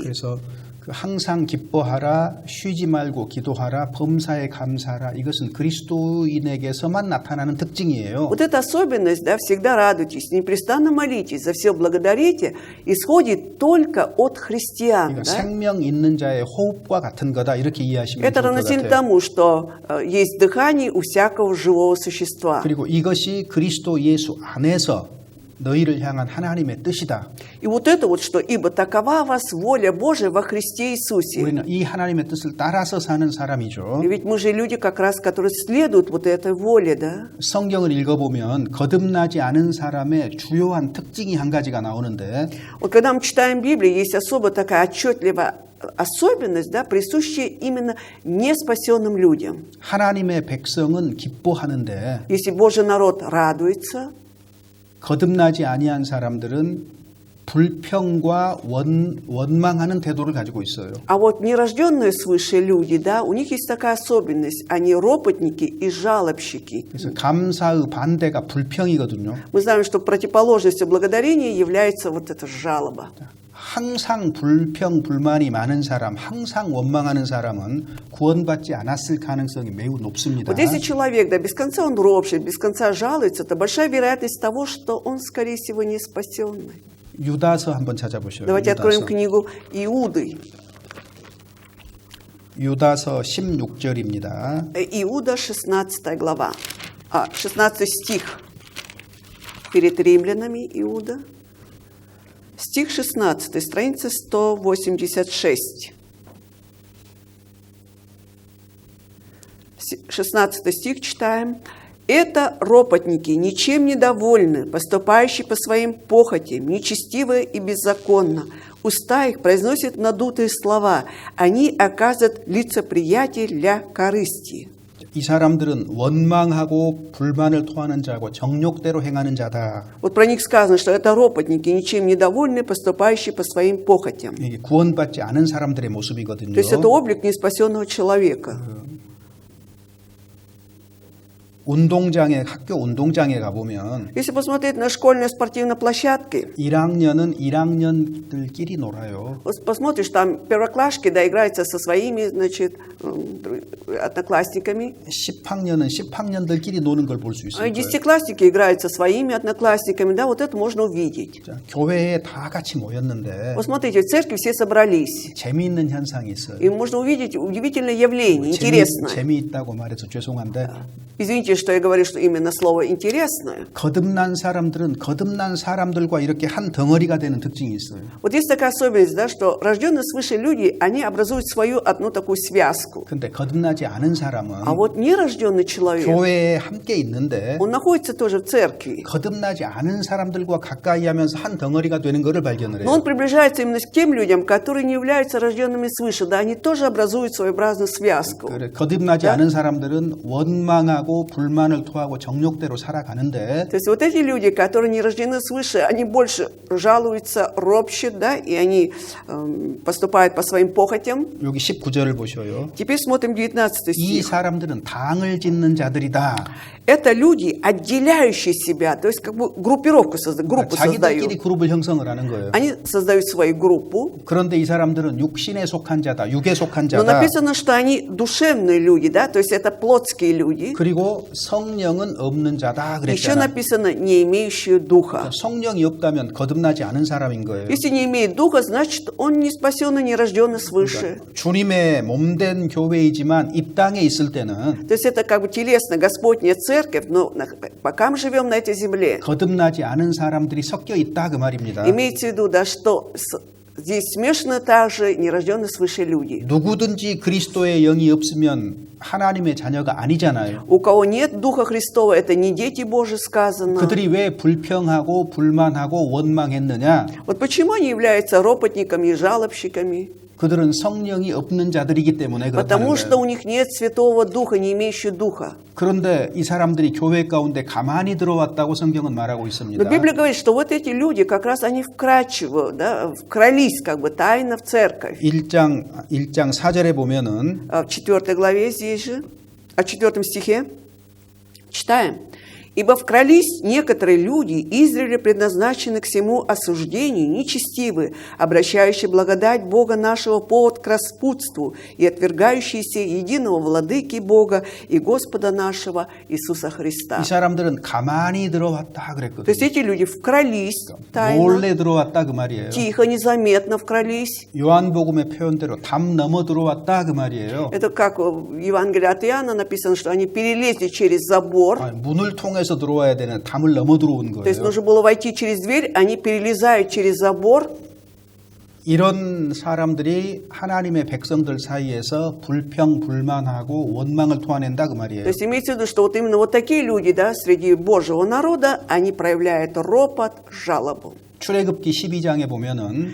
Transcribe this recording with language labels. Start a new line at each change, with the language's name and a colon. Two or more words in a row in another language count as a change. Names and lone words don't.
Korean: 그래서 항상 기뻐하라, 쉬지 말고 기도하라, 범사에 감사하라. 이것은 그리스도인에게서만 나타나는 특징이에요.
Russian: Вот эта особенность, да, всегда радуйтесь, непрестанно молитесь, за все благодарите, исходит только от христиан.
Korean: 그러니까
Russian: Да?
Korean: 생명 있는 자의 호흡과 같은 거다 이렇게 이해하시면
Russian: Это
Korean: 좋을 것
Russian: равносильно
Korean: 같아요.
Russian: тому, что есть дыхание у всякого живого существа.
Korean: 그리고 이것이 그리스도 예수 안에서 너희를 향한 하나님의 뜻이다.
Russian: И вот это вот что, ибо такова вас воля Божия во Христе Иисусе.
Korean: 우리는 이 하나님의 뜻을 따라서 사는 사람이죠.
Russian: И ведь мы же люди как раз, которые следуют вот этой воле, да?
Korean: 성경을 읽어보면 거듭나지 않은 사람의 주요한 특징이 한 가지가 나오는데
Russian: Вот когда мы читаем Библию, есть особо такая отчетливая особенность, да, присущая именно неспасенным людям.
Korean: 하나님의 백성은 기뻐하는데
Russian: Если Божий народ радуется,
Korean: 거듭나지 아니한 사람들은 불평과 원망하는 태도를 가지고 있어요.
Russian: а вот нерожденные свыше люди, да, у них есть такая особенность, они ропотники и жалобщики.
Korean: 그래서 감사의 반대가 불평이거든요.
Russian: Мы знаем, что противоположностью благодарения является вот эта жалоба.
Korean: 항상 불평, 불만이 많은 사람, 항상 원망하는 사람은 구원받지 않았을 가능성이 매우 높습니다.
Russian: Вот если человек, да, без конца он ропщет, без конца жалуется, то большая вероятность того, что он, скорее всего, не спасенный.
Korean: 유다서 한번 찾아보셔요.
Russian: Давайте откроем
Korean: 유다서.
Russian: книгу Иуды.
Korean: 유다서 16절입니다.
Russian: Иуда, 16 глава. 16 стих. Перед римлянами Иуда. Стих 16, страница 186. 16 стих читаем. «Это ропотники, ничем недовольны, поступающие по своим похотям, нечестивые и беззаконно. Уста их произносят надутые слова. Они оказывают лицеприятие для корысти».
Korean: 이 사람들은 원망하고 불만을 토하는 자고 정욕대로 행하는 자다.
Russian: Вот про них сказано, что это ропотники, ничем недовольны, поступающие по своим похотям.
Korean: 이게 구원받지 않은 사람들의 мо습이거든요.
Russian: То есть это облик неспасенного человека.
Korean: 학교 운동장에 가보면
Russian: Если посмотреть на школьные спортивные площадки,
Korean: 1학년은 1학년들끼리 놀아요.
Russian: вот посмотришь, там первоклашки, да, играются со своими, значит, одноклассниками,
Korean: 10학년은 10학년들끼리 노는 걸 볼 수
Russian: а
Korean: 있어요.
Russian: десятиклассники играют со своими одноклассниками, да, вот это можно увидеть.
Korean: 교회에 다 같이 모였는데
Russian: Вот смотрите, в церкви все собрались,
Korean: 재미있는 현상이 있어요.
Russian: и можно увидеть удивительное явление, интересное.
Korean: 재미있다고 말해서 죄송한데
Russian: Извините, что я говорю, что именно слово «интересное».
Korean: 거듭난 사람들은 거듭난 사람들과 이렇게 한 덩어리가 되는 특징이 있어요.
Russian: Вот есть такая особенность, да, что рожденные свыше люди, они образуют свою одну такую связку.
Korean: 근데 거듭나지 않은 사람은
Russian: А вот нерожденный человек,
Korean: 교회에 함께 있는데
Russian: он находится тоже в церкви,
Korean: 거듭나지 않은 사람들과 가까이 하면서 한 덩어리가 되는 것을 발견을
Russian: но он
Korean: 해요.
Russian: приближается именно к тем людям, которые не являются рожденными свыше, да, они тоже образуют своеобразную связку.
Korean: 그래, 거듭나지 않은 사람들은 원망하고 불만을 토하고 정욕대로 살아가는데
Russian: То есть вот эти люди, которые не рождены свыше, они больше жалуются, ропщут, да, и они поступают по своим похотям.
Korean: 여기 19절을 보셔요.
Russian: Теперь смотрим 19
Korean: 이
Russian: стих.
Korean: 사람들은 당을 짓는 자들이다.
Russian: Это люди, отделяющие себя, то есть как бы группировку создают, группу
Korean: 자기들끼리
Russian: создают.
Korean: 그룹을 형성을 하는 거예요.
Russian: Они создают свою группу,
Korean: 그런데 이 사람들은 육신에 속한 자다, 육에 속한
Russian: но
Korean: 자다.
Russian: написано, что они душевные люди, да, то есть это плотские люди.
Korean: 그리고 성령은 없는 자다
Russian: Еще
Korean: 그랬잖아.
Russian: написано «не имеющие духа».
Korean: 성령이 없다면 거듭나지 않은 사람인 거예요.
Russian: Если не имеет духа, значит, он не спасенный, не рожденный свыше.
Korean: 주님의 몸된 교회이지만 이 땅에 있을 때는
Russian: То есть это как бы телесно Господня церковь, но пока мы живем на этой земле,
Korean: 거듭나지 않은 사람들이 섞여 있다 그 말입니다.
Russian: имеется в виду, да, что здесь смешаны также нерожденные свыше люди.
Korean: 누구든지 그리스도의 영이 없으면 하나님의 자녀가 아니잖아요.
Russian: У кого нет Духа Христова, это не дети Божьи сказано.
Korean: 그들이 왜 불평하고 불만하고 원망했느냐?
Russian: Вот почему они являются ропотниками и жалобщиками?
Korean: 그들은 성령이 없는 자들이기 때문에 그렇다는
Russian: Потому что
Korean: 거예요.
Russian: у них нет Святого Духа, не имеющего Духа.
Korean: 그런데 이 사람들이 교회 가운데 가만히 들어왔다고 성경은 말하고
Russian: Но
Korean: 있습니다.
Russian: Библия говорит, что вот эти люди, как раз они вкрадчиво, да, вкрались как бы тайно в церковь.
Korean: 1장 4절에 보면은
Russian: В 4 главе здесь же, о 4 стихе, читаем. «Ибо вкрались некоторые люди, издревле предназначены к всему осуждению, нечестивые, обращающие благодать Бога нашего повод к распутству и отвергающиеся единого владыки Бога и Господа нашего Иисуса Христа».
Korean: 이 사람들은 가만히 들어왔다
Russian: То есть
Korean: 그랬거든요.
Russian: эти люди вкрались тайно,
Korean: 몰래 들어왔다 그 말이에요.
Russian: тихо, незаметно вкрались.
Korean: 요한복음의 표현대로 담 넘어 들어왔다 그 말이에요.
Russian: Это как в Евангелии от Иоанна написано, что они перелезли через забор.
Korean: 아니, 문을 통해서 들어와야 되는 담을 넘어 들어온
Russian: То есть
Korean: 거예요.
Russian: нужно было войти через дверь, они перелезают через забор.
Korean: 이런 사람들이 하나님의 백성들 사이에서 불평, 불만하고 원망을 토해낸다 그 말이에요.
Russian: То есть имеется в виду, что вот именно вот такие люди, да, среди Божьего народа, они проявляют ропот, жалобу.
Korean: 출애굽기 12장에 보면은